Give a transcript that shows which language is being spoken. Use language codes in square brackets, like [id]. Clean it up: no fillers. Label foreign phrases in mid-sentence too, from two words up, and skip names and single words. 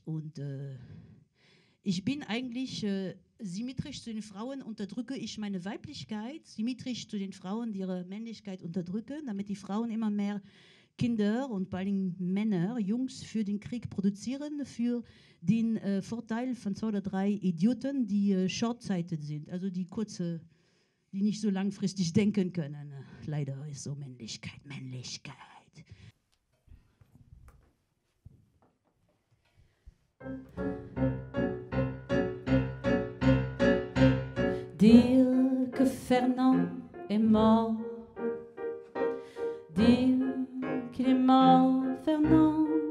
[de] Und ich bin eigentlich symmetrisch zu den Frauen, unterdrücke ich meine Weiblichkeit, symmetrisch zu den Frauen, die ihre Männlichkeit unterdrücken, damit die Frauen immer mehr Kinder und vor allem Männer, Jungs für den Krieg produzieren, für den Vorteil von 2 oder 3 Idioten, die short-sighted sind, also die nicht so langfristig denken können. Leider ist so Männlichkeit. [fr] Dire que Fernand est mort, dire qu'il est mort, Fernand,